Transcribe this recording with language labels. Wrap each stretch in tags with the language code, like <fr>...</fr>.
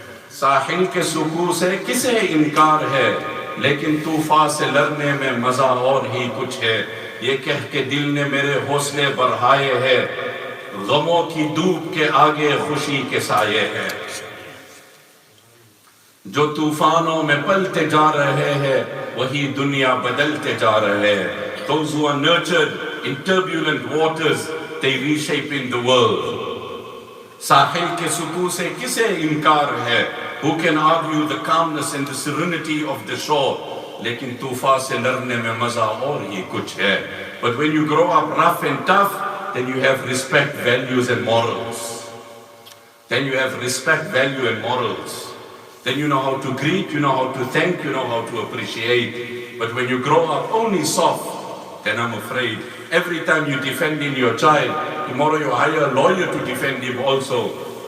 <hi>साहिल के सुकून से किसे इनकार है, लेकिन तूफान से लड़ने में मजा और ही कुछ है। ये कह के दिल ने मेरे हौसले बढ़ाए हैं, गमों की धूप के आगे खुशी के साये हैं। जो तूफानों में पलते जा रहे हैं वही दुनिया बदलते जा रहे हैं।</hi> <en>Those who are nurtured in turbulent waters, they reshaping the world.</en> <hi>साहिल के सुकून से किसे इनकार है?</hi> <en>Who can argue the calmness and the serenity of the shore?</en> <hi>लेकिन तूफान से लड़ने में मजा और ही कुछ है।</hi> <en>But when you grow up rough and tough, then you have respect, values and morals. Then you have respect, value and morals. Then you know how to greet, you know how to thank, you know how to appreciate. But when you grow up only soft, then I'm afraid every time you defend in your child, tomorrow you hire a lawyer to defend him also.</en>